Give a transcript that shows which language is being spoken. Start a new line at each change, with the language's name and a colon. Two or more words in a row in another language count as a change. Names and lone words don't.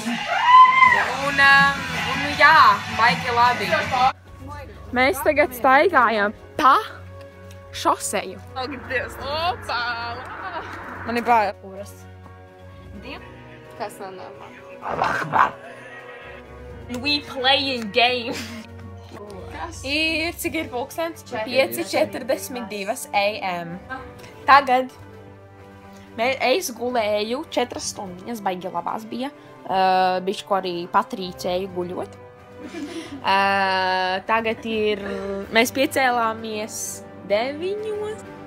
Latvian: Un jā, baigi labi. Mēs tagad staigājam pa šoseju. Ak, Dievs, opā! Man ir bail. Kas nav normāli?
English: We playing game.
Latvian: Cik ir pulkstens? 5:42 AM. Tagad es gulēju 4 stundas, baigi labās bija. Bišķi ko arī patrīcēju guļot. Tagad ir, mēs piecēlāmies 9.